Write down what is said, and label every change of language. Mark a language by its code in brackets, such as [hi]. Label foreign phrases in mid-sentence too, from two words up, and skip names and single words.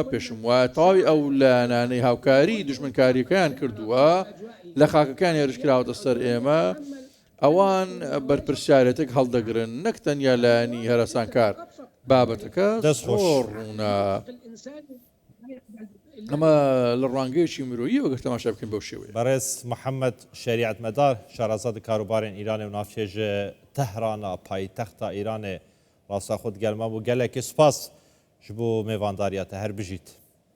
[ckb] پێشم وایە تەواوی ئەو لایەنانەی هاوکاری دوژمنکاریەکەیان کردووە لە خاکەکان هێرش کراوەتە سەر ئێمە، ئەوان بەرپرسیارەتێک هەڵدەگرن، نەک تەنیا لایەنی هەراسانکار. بابەتەکە زۆر ڕوونە. ئەمە لە ڕوانگەیەکی مرۆیی وەگەر تەماشا بکەین بەو شێوەیە. بەڕێز محەممەد شریعت مەدار شارەزاد [ku] کاروبارên ئیرانê و navçêje Tehrana paytexta Îranê rasta xwe digelma bû gelekî spas ji bo mêvandariya te her bijît.